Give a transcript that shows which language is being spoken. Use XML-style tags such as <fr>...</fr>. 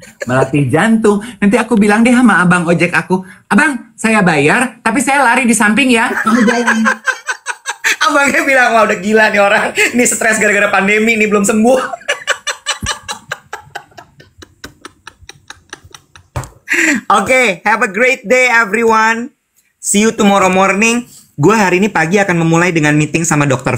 <id>Melatih jantung. Nanti aku bilang deh sama abang ojek aku, abang, saya bayar, tapi saya lari di samping ya. Kamu jalan. Abangnya bilang, wah udah gila nih orang. Ini stres gara-gara pandemi, ini belum sembuh.</id> <en>Oke, have a great day everyone. See you tomorrow morning.</en> <id>Gue hari ini pagi akan memulai dengan meeting sama Dr.</id>